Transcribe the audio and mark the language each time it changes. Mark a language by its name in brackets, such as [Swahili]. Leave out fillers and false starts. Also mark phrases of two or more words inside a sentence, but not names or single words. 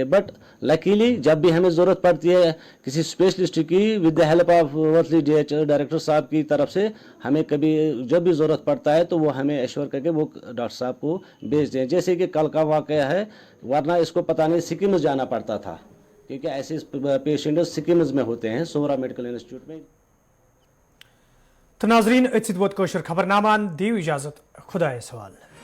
[English] but luckily [Urdu] جب بھی ہمیں ضرورت پڑتی ہے کسی اسپیشلسٹ کی [English] with the help of [Urdu] ورتھلی DH ڈائریکٹر صاحب کی طرف سے ہمیں کبھی جب بھی ضرورت پڑتا ہے تو وہ ہمیں ایشور کر کے وہ ڈاکٹر صاحب کو بھیج دیں. جیسے کہ کل کا واقعہ ہے ورنہ اس کو پتہ نہیں سکمز جانا پڑتا تھا کیونکہ ایسے پیشنٹ سکمز میں ہوتے ہیں سورا میڈیکل انسٹیٹیوٹ میں. [Kashmiri] تو ناظرین اتھ ووت خبر نامہ دیو اجازت خدا سوال.